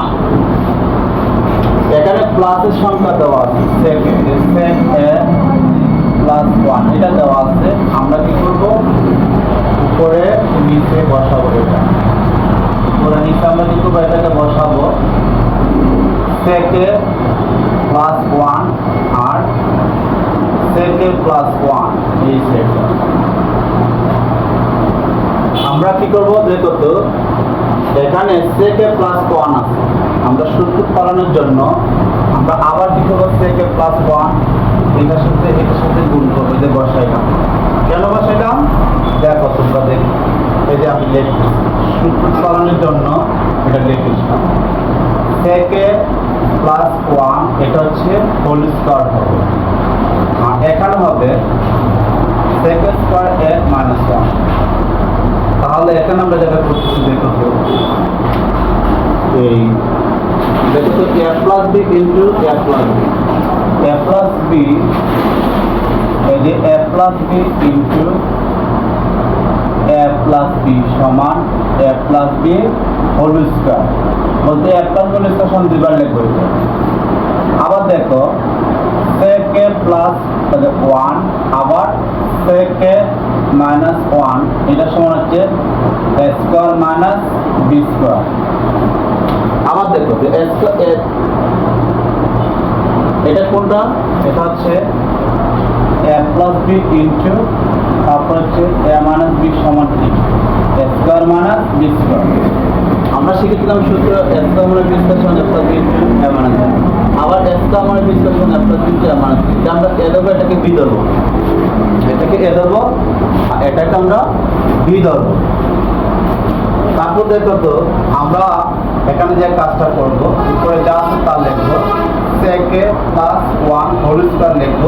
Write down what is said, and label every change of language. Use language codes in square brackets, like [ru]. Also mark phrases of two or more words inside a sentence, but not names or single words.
[bn] এখানে প্লাসের সংখ্যা দেওয়া আছে, [en] sec a plus 1 [bn] এটা দেওয়া আছে। আমরা কি করব, উপরে নিচে বসাবো। এটা উপরে নিচে আমরা কি করবো, এটাকে বসাবো [en] sec a plus 1 [bn] আর [en] sec a plus 1 [bn] এই সেট। আমরা কি করব, দেখো তো এখানে [en] sec a plus 1 [bn] আছে। আমরা সূত্র পালনের জন্য আমরা আবার কি করব, [en] sec a plus 1 [bn] এটার সাথে গুণ করবো। যে বসাইলাম, কেন বসাইলাম দেখো তোমরা, দেখো এই যে আমি লিখছি সূত্র পালনের জন্য এটা লিখেছিলাম [en] sec a plus 1, [bn] এটা হচ্ছে [en] whole square [bn] হবে, আর এখানে হবে [en] sec a square a minus 1। [bn] তাহলে এখানে আমরা যেটা করতেছি, দেখো তো এই দেখো তো [en] a plus b into a plus b, a plus b, [bn] এই যে [en] a plus b into a plus b [bn] সমান [en] a plus b whole square. [bn] বলতে [en] a plus whole square [bn] সমান দুইবার লিখবো। আবার দেখো [en] sec a plus 1 [bn] আবার [en] sec a minus 1, [bn] এটা সমান হচ্ছে [en] a square minus b square. [bn] আবার দেখো যে এটা কোনটা, এটা হচ্ছে [en] a plus b into [bn] তারপর হচ্ছে [en] a minus b [bn] সমান কি, [en] a square minus b square. [bn] আমরা শিখেছিলাম সূত্র [en] a square [bn] মানে [en] b square [bn] সমান [en] a plus b into a minus b, [bn] আবার [en] a square [bn] মানে [en] b square [bn] সমান [en] a plus b into a minus b। [bn] আমরা a ধরবো, এটাকে b ধরবো, এটাকে a ধরবো, আর এটাকে আমরা b ধরবো। তারপর দেখো তো আমরা এখানে যে কাজটা করবো, উপরে যা আছে তা লিখবো, [en] sec a plus 1 whole square [bn] লিখবো।